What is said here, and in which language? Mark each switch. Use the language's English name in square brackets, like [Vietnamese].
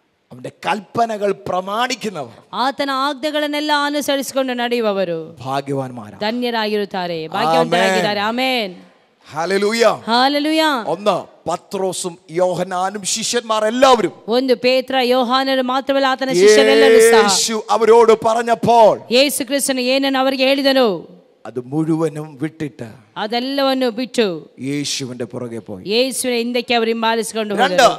[Malayalam] അവന്റെ കൽപ്പനകൾ പ്രമാണിക്കുന്നവർ, [Kannada] ಆತನ ಆಜ್ಞೆಗಳನ್ನೆಲ್ಲ ಅನುಸರಿಸಿಕೊಂಡು ನಡೆಯುವವರು [Malayalam] ഭാഗ്യവാന്മാരാണ്, [Kannada] ಧನ್ಯರಾಗಿರುತ್ತಾರೆ, ಭಾಗ್ಯವಂತರಾಗಿದ್ದಾರೆ. ಆಮೆನ್. [Malayalam] Hallelujah [Kannada] hallelujah. [Malayalam] ഒന്ന് പത്രോസും യോഹന്നാനും ശിഷ്യന്മാർ എല്ലാവരും, [Kannada] ಒಂದು ಪೇತ್ರ ಯೋಹಾನರು ಮಾತ್ರವಲ್ಲ ಆತನ ಶಿಷ್ಯರೆಲ್ಲರೂ ಸಹ [Malayalam] യേശു അവരോട് പറഞ്ഞപ്പോൾ [Kannada] ಯೇಸು ಕ್ರಿಸ್ತನು ಏನನ್ನು ಅವರಿಗೆ ಹೇಳಿದನು [Malayalam] അത് മുഴുവനും വിട്ടിട്ട് [Kannada] ಅದೆಲ್ಲವನ್ನು ಬಿಟ್ಟು [Malayalam] യേശുവിന്റെ പുറകെ പോയി. [Kannada] ಯೇಸುವಿನ ಹಿಂದಕ್ಕೆ ಅವರು ಹಿಂಬಾಲಿಸಿಕೊಂಡು ಹೋದರು.